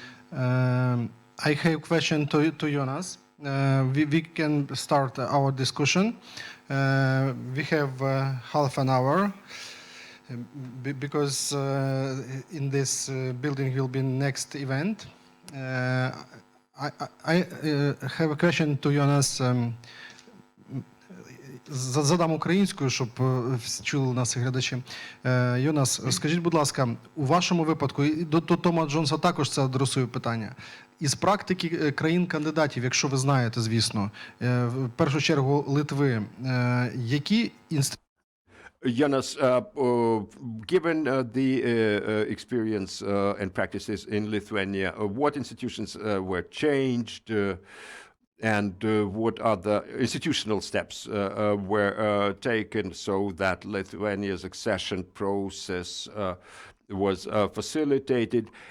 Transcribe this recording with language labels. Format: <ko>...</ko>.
<en>I have a question to Jonas. We can start our discussion. We have half an hour because in this building will be next event. I have a question to Jonas.</en> <uk>Задам українською, щоб чули нас глядачі. Йонас, скажіть, будь ласка, у вашому випадку, і до Тома Джонса також це адресую питання, із практики країн-кандидатів, якщо ви знаєте, звісно, в першу чергу Литви, які інституції...</uk> <en>Jonas, given the experience and practices in Lithuania, what institutions were changed and what other institutional steps were taken so that Lithuania's accession process was facilitated?</en>